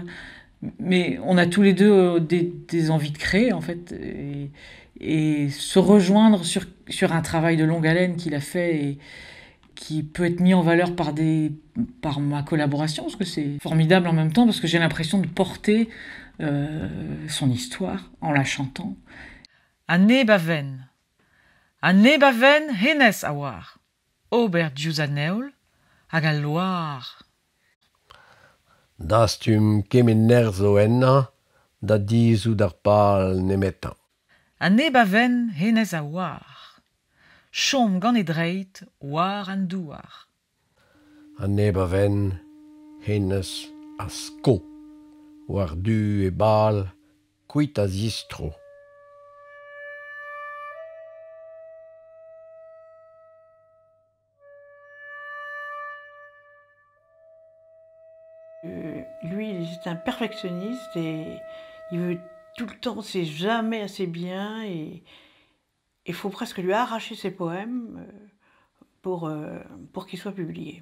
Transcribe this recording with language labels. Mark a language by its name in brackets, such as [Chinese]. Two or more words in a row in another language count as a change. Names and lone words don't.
[French] Mais on a tous les deux des envies de créer, en fait, et se rejoindre sur un travail de longue haleine qu'il a fait et qui peut être mis en valeur par ma collaboration, parce que c'est formidable en même temps, parce que j'ai l'impression de porter son histoire en la chantant. [Breton] Anne baven hennes a war, ober diouz aneol hag al loar. Dastum kemen ner zo enna, da dizout ar pal nemetan. Anne baven hennes a war, chom gant e dreit war an douar. Anne baven hennes a sko, war du e bal, kuit a zistro. [French] Lui, c'est un perfectionniste et il veut tout le temps, c'est jamais assez bien et il faut presque lui arracher ses poèmes pour qu'ils soient publiés.